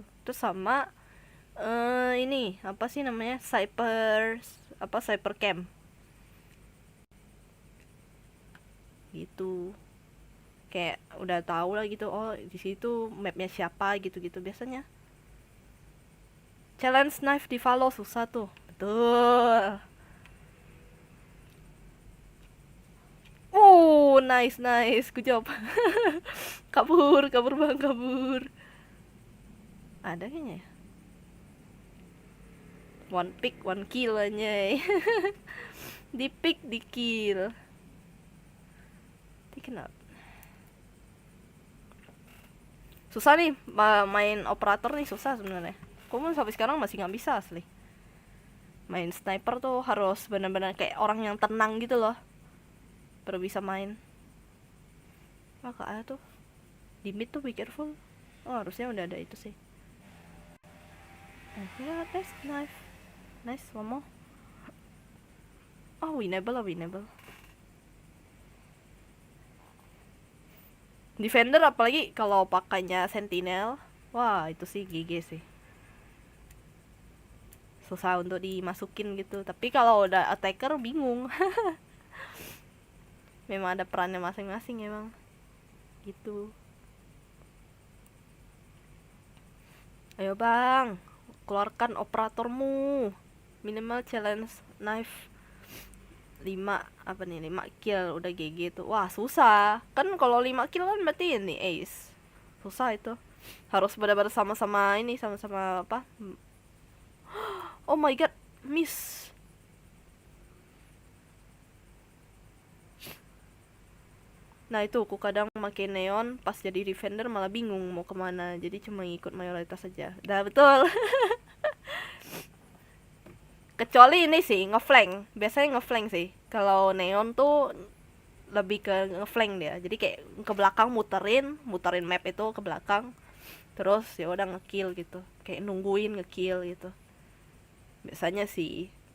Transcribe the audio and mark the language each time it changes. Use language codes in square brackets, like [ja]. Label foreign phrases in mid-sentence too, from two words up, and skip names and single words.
[id] Terus sama ini apa sih namanya [en] cyber camp [id] gitu, kayak udah tahu lah gitu, oh di situ mapnya siapa gitu-gitu biasanya. [en] Challenge knife [id] di Valo susah tuh, betul. [en] Nice nice, good job. [id] Kabur kabur bang, kabur. Ada kayaknya ya? [en] One pick one kill aja. [id] Di pick di kill. Ini kenapa susah nih main operator nih, susah sebenarnya. Aku sampai sekarang masih nggak bisa asli. Main sniper tuh harus benar-benar kayak orang yang tenang gitu loh baru bisa main. Kak ada tuh di mid tuh, [en] be careful. [id] Oh harusnya udah ada itu sih. [en] Ya nice knife, nice one more. Oh winnable. [id] Defender apalagi kalau pakainya sentinel, wah itu sih GG sih. Susah untuk dimasukin gitu. Tapi kalau udah attacker bingung. Memang ada perannya masing-masing emang. Gitu. Ayo bang, keluarkan operatormu. Minimal [en] challenge knife [id] 5 apa nih, 5 kill udah GG tuh. Wah susah kan kalau 5 kill kan berarti ini ace. Susah itu, harus benar-benar sama-sama ini, sama-sama apa. [en] Oh my god, miss. [id] Nah itu aku kadang makin neon pas jadi defender malah bingung mau kemana, jadi cuma ngikut mayoritas saja. Dah betul. Kecuali ini sih ngeflank, biasanya ngeflank sih kalau neon tuh lebih ke ngeflank dia, jadi kayak ke belakang muterin map itu ke belakang, terus ya udah ngekill gitu, kayak nungguin ngekill gitu biasanya sih.